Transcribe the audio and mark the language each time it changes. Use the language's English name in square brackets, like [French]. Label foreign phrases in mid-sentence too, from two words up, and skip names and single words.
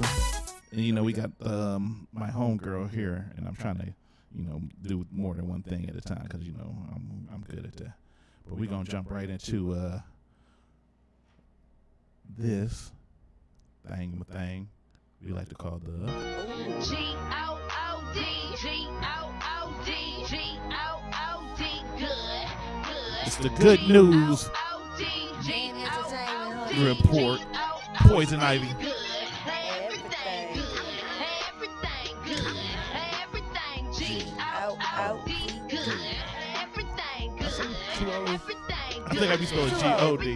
[English] And you know, we got my homegirl here, and I'm trying to, you know, do more than one thing at a time because you know I'm good at that. But we're gonna jump right into this thing we like to call the G-O-O-D, G-O-O-D, G-O-O-D, good. It's the good news report. Poison Ivy. I think I be spelling G-O-D.